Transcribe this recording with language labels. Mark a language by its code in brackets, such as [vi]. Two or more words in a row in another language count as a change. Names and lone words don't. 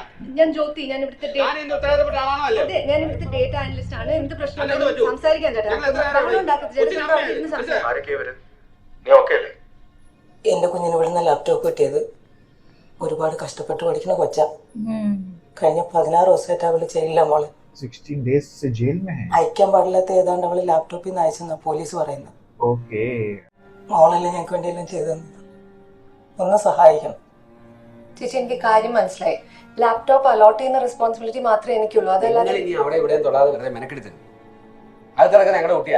[ml] ഞാൻ ജ്യോതി, ഞാൻ ഇവിടുത്തെ അതെ ഞാൻ ഇവിടുത്തെ [en] data analyst [ml] ആണ്. എന്ത് പ്രശ്നം സംസാരിക്കാൻ ചേട്ടാ? ബഹളം ഉണ്ടാക്കരുത് ചേട്ടാ, അവിടെ ഇരുന്ന് സംസാരിക്കാം. നീ ഓക്കെ അല്ലേ? എൻ്റെ കുഞ്ഞിന് ഇവിടുന്ന് ലാപ്ടോപ്പ് കിട്ടിയത് ഒരുപാട് കഷ്ടപ്പെട്ട് പഠിക്കുന്ന കൊച്ച. കഴിഞ്ഞ 16 ദിവസമായിട്ട് അവള് ജയിലില്ല മോളെ. [hi] 16 days से जेल में है. [ml] അയക്കാൻ പാടില്ലാത്ത ഏതാണ്ട് അവള് ലാപ്ടോപ്പിൽ നിന്ന് അയച്ചെന്നാ പോലീസ് പറയുന്നത്. [en] Okay. [ml] മോളല്ലേ ഞങ്ങൾക്ക് വേണ്ടിയെല്ലാം ചെയ്തു തന്നത്. ഒന്ന് സഹായിക്കണം. ചേച്ചി എനിക്ക് കാര്യം മനസ്സിലായി. [en] laptop allot [ml] ചെയ്യുന്ന റെസ്പോൺസിബിലിറ്റി മാത്രമേ എനിക്കുള്ളൂ. അതല്ലാതെ ഇനി അവിടെ ഇവിടെയും തൊടാതെ വെറുതെ മെനക്കെടുത്തത് അത് തിരക്കാൻ ഞങ്ങളുടെ കുട്ടിയാ.